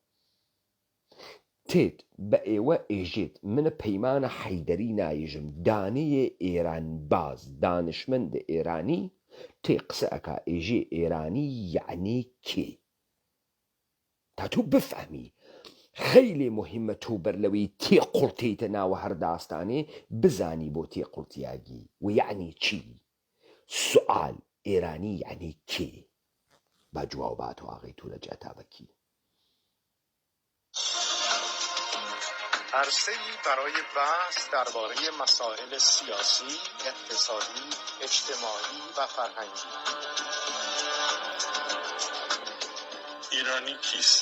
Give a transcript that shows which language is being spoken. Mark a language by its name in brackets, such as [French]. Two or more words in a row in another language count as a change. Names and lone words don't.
[Central Kurdish] تێت بە ئێوە ئێژێت منە پەیمانە حەیدەری نایژم دانەیە ئێران باز دانشمەندە ئێرانی تێ قسە ئەکا ئێژێ [Persian] ئێرانی یعنی کێ [Central Kurdish] تا تۆ بفەهمی [Persian] خەیلێ مهمە [Central Kurdish] تۆ بەرلەوەی تێقوڵتێتە ناوە هەر داستانێ بزانی بۆ تێقوڵتیاگی و یعنی چی سوال [Persian] ئێرانی یعنی کێ [Central Kurdish] با جواب باتەوە ئاغای تورەج ئەتابەکی [Persian] عرصه‌ای برای بحث درباره مسائل سیاسی، اقتصادی، اجتماعی و فرهنگی. ایرانی کیست؟